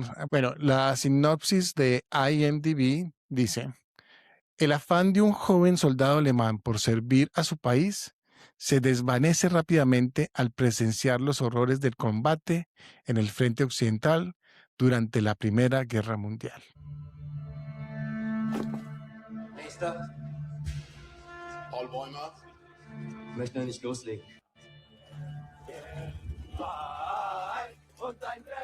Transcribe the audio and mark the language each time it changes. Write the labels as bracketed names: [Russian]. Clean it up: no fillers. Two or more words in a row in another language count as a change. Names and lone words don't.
[Spanish] Bueno, la sinopsis de IMDb dice: el afán de un joven soldado alemán por servir a su país se desvanece rápidamente al presenciar los horrores del combate en el frente occidental durante la Primera Guerra Mundial. [German] Nächster. Paul Bäumer. Möchte noch nicht loslegen. Und ein